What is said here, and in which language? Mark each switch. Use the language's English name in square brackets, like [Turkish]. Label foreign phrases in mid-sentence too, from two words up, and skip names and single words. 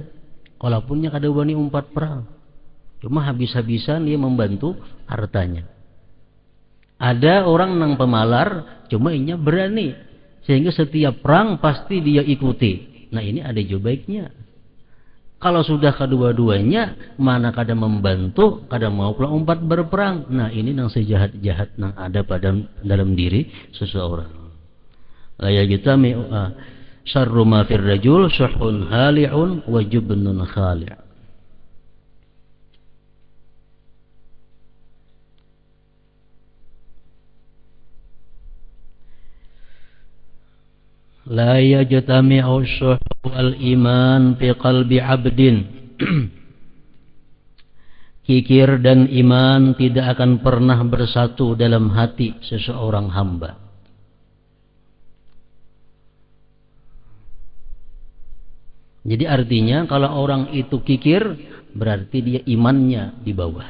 [Banjar] Walaupun kada berani umpat perang, cuma habis-habisan dia membantu hartanya. Ada orang nang pemalar, cuma inya berani, sehingga setiap perang pasti dia ikuti. Nah ini ada juga baiknya. Kalau sudah kedua-duanya, mana kada membantu, kada mau pula umpat berperang. Nah ini nang sejahat-jahat nang ada pada dalam diri seseorang. [Arabic] لا يجتمع شر ما في الرجل شح هالع وجبن خالع'. لا يجتمع الشح والإيمان في قلب عبد. [Indonesian] Kikir dan iman tidak akan pernah bersatu dalam hati seseorang hamba. Jadi artinya kalau orang itu kikir, berarti dia imannya di bawah.